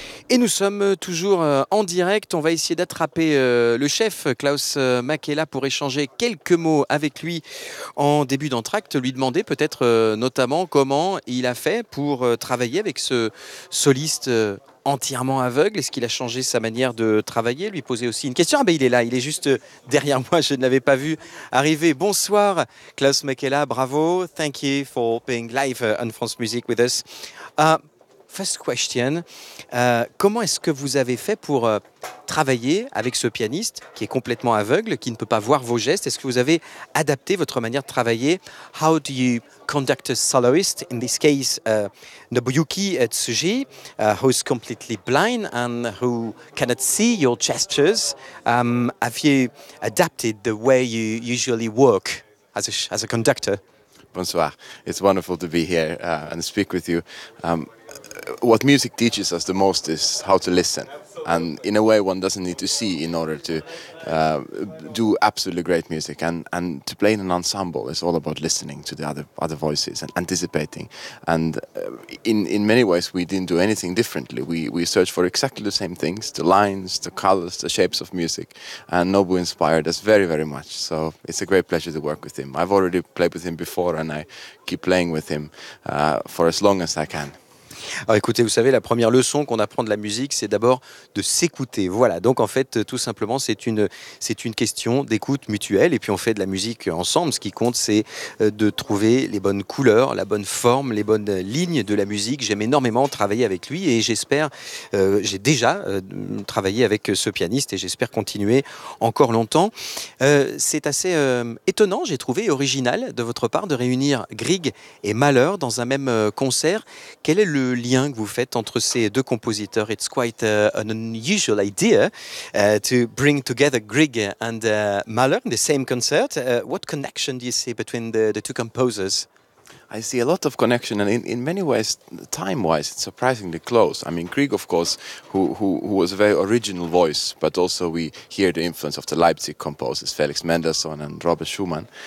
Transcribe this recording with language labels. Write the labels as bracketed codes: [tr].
[fr] Et nous sommes toujours en direct. On va essayer d'attraper le chef Klaus Makela pour échanger quelques mots avec lui en début d'entracte, lui demander peut-être notamment comment il a fait pour travailler avec ce soliste entièrement aveugle. Est-ce qu'il a changé sa manière de travailler? Lui poser aussi une question. Ah ben il est là, il est juste derrière moi, je ne l'avais pas vu arriver. Bonsoir Klaus Makela, bravo. [en] Thank you for being live on France Music with us. First question, [fr] comment est-ce que vous avez fait pour travailler avec ce pianiste qui est complètement aveugle, qui ne peut pas voir vos gestes? Est-ce que vous avez adapté votre manière de travailler? [en] How do you conduct a soloist, in this case Nobuyuki Tsuji, who is completely blind and who cannot see your gestures? Have you adapted the way you usually work as a conductor? [fr] Bonsoir. [en] It's wonderful to be here and speak with you. What music teaches us the most is how to listen, and in a way one doesn't need to see in order to do absolutely great music, and to play in an ensemble is all about listening to the other voices and anticipating, and in many ways we didn't do anything differently. We searched for exactly the same things, the lines, the colors, the shapes of music, and Nobu inspired us very, very much. So it's a great pleasure to work with him. I've already played with him before and I keep playing with him for as long as I can. [fr] Alors écoutez, vous savez, la première leçon qu'on apprend de la musique, c'est d'abord de s'écouter. Voilà, donc en fait, tout simplement, c'est une question d'écoute mutuelle. Et puis on fait de la musique ensemble. Ce qui compte, c'est de trouver les bonnes couleurs, la bonne forme, les bonnes lignes de la musique. J'aime énormément travailler avec lui et j'espère, j'ai déjà travaillé avec ce pianiste et j'espère continuer encore longtemps. C'est assez étonnant, j'ai trouvé original de votre part de réunir Grieg et Mahler dans un même concert. Quel est le lien que vous faites entre ces deux compositeurs? [en] It's quite an unusual idea to bring together Grieg and Mahler in the same concert. What connection do you see between the two composers? I see a lot of connection, and in many ways, time-wise, it's surprisingly close. I mean, Grieg, of course, who was a very original voice, but also we hear the influence of the Leipzig composers, Felix Mendelssohn and Robert Schumann.